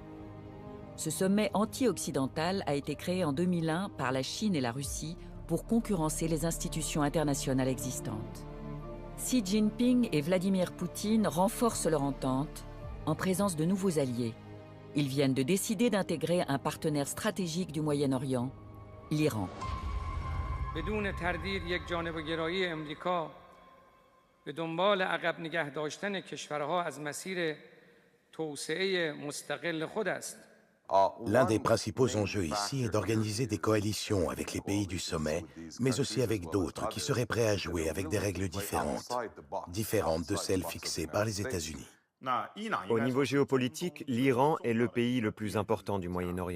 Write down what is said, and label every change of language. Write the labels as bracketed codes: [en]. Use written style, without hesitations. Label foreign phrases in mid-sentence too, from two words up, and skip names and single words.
[fr] Ce sommet anti-occidental a été créé en 2001 par la Chine et la Russie pour concurrencer les institutions internationales existantes. Xi Jinping et Vladimir Poutine renforcent leur entente en présence de nouveaux alliés. Ils viennent de décider d'intégrer un partenaire stratégique du Moyen-Orient, l'Iran. [fa] بدون تردید یک جانبه‌گرایی امریکا به دنبال عقب نگه داشتن کشورها از مسیر توسعه مستقل خود است. [fr] L'un des principaux enjeux ici est d'organiser des coalitions avec les pays du sommet, mais aussi avec d'autres qui seraient prêts à jouer avec des règles différentes de celles fixées par les États-Unis. Au niveau géopolitique, l'Iran est le pays le plus important du Moyen-Orient.